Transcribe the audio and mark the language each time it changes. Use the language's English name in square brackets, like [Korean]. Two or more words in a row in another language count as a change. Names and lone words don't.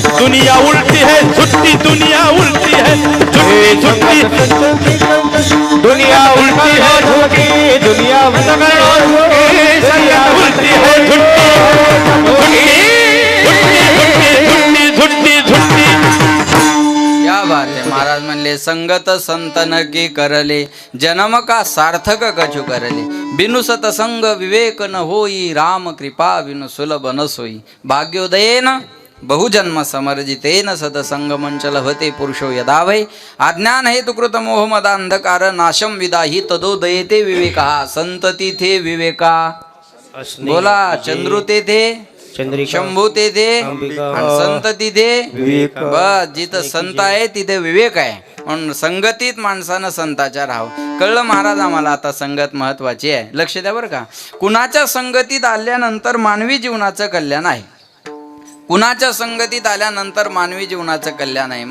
[Hindi] दुनिया उल्टी है झुट्टी, दुनिया उल्टी है झुट्टी झुट्टी, दुनिया उल्टी है झूठी, दुनिया उल्टी है झुट्टी झुट्टी झुट्टी झुट्टी। क्या बात है। [Marathi] महाराज म्हणले [Hindi] संगत संतन की करले, जन्म का सार्थक कछु करले। बिनु सतसंग विवेक न होई, राम कृपा बिनु सुलभ न सोई। [Sanskrit] भाग्योदयेन बहुजन्म समर्जितेन सतसंग मंचल होते पुरुषो यदा वै। अज्ञान हेतु कृत मोह मद अंधकार, नाशम विदाही तदोदयेते विवेका। [Marathi] संतती थे विवेका, बोला चंद्रू ते थे, शंभू ते थे, आणि संत तिथे विवेक. बस जिथं संत आहे तिथे विवेक आहे. म्हणून संगतीत माणसानं संताच्या राहावं. कळलं महाराज आम्हाला आता संगत महत्वाची आहे. लक्ष द्या बरं का. कुणाच्या संगतीत आल्यानंतर मानवी जीवनाचं कल्याण आहे. कुणाच्या संगतीत आल्यानंतर मानवी जीवनाचं कल्याण आहे.